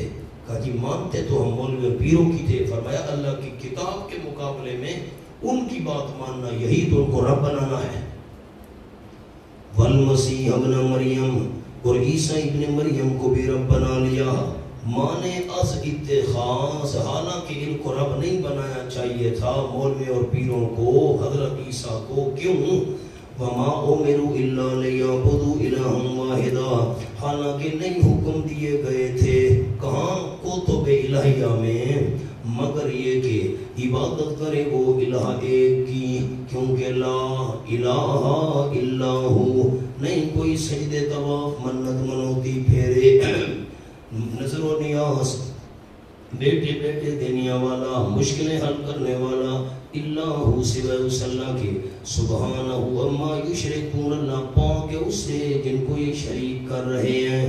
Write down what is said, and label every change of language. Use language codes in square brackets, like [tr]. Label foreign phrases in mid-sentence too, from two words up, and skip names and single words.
[ur] کہا جی مانتے تو ہم مولوی اور پیروں کی تھے۔ فرمایا اللہ کی کتاب کے مقابلے میں ان کی بات ماننا، یہی تو ان کو رب بنانا ہے۔ [ar] والمسیح ابن مریم، [ur] اور عیسیٰ ابن مریم کو بھی رب بنا لیا، مانے از اتخاذ، حالانکہ ان کو رب نہیں بنایا چاہیے تھا مولوی اور پیروں کو، حضرت عیسیٰ کو، کیوں؟ [ar] وما امروا الا ليعبدوا الها واحدا، [ur] حالانکہ نہیں حکم دیے گئے تھے کہاں کتب الہیہ میں، مگر یہ کہ عبادت کرے وہ الہ ایک کی، کیونکہ [ar] لا الہ الا ہو، [ur] نہیں کوئی سجدے طواف منت منوتی پھیرے نظر و نیاز بیٹے بیٹے دینے والا، مشکلیں حل کرنے والا، اللہ سوائے اس اللہ کے، [ar] سبحانہ اما یشرکون، [ur] اللہ پاک ہے اس سے جن کو یہ شریک کر رہے ہیں۔